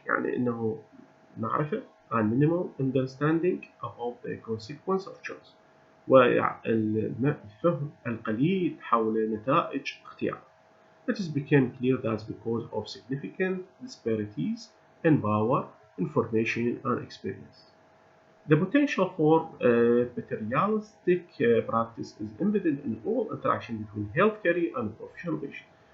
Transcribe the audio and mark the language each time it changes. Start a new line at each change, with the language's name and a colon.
Arabic: يعني إنه معرفة
English: and minimal understanding about the consequence of choice.
Arabic: والفهم القليل حول نتائج اختيار.
English: It has become clear that because of significant disparities in power, information, and experience, the potential for materialistic practice is embedded in all interaction between healthcare and professional patient.